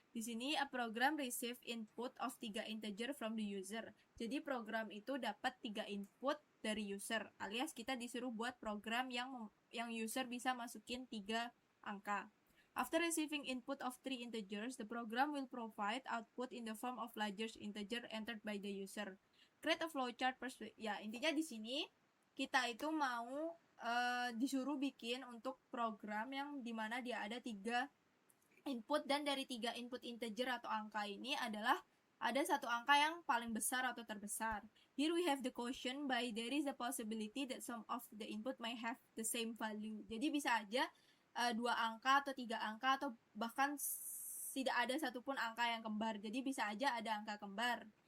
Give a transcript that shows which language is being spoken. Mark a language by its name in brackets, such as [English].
[Indonesian] Di sini [English] a program receive input of 3 integer from the user. [Indonesian] Jadi program itu dapat 3 input dari user, alias kita disuruh buat program yang user bisa masukin 3 angka. [English] After receiving input of 3 integers, the program will provide output in the form of largest integer entered by the user. Create a flowchart [Indonesian] ya intinya di sini kita itu mau disuruh bikin untuk program yang dimana dia ada 3 input dan dari 3 input integer atau angka ini adalah ada satu angka yang paling besar atau terbesar. [English] Here we have the quotient by there is a possibility that some of the input may have the same value. [Indonesian] Jadi bisa aja 2 angka atau 3 angka atau bahkan tidak ada satupun angka yang kembar. Jadi bisa aja ada angka kembar.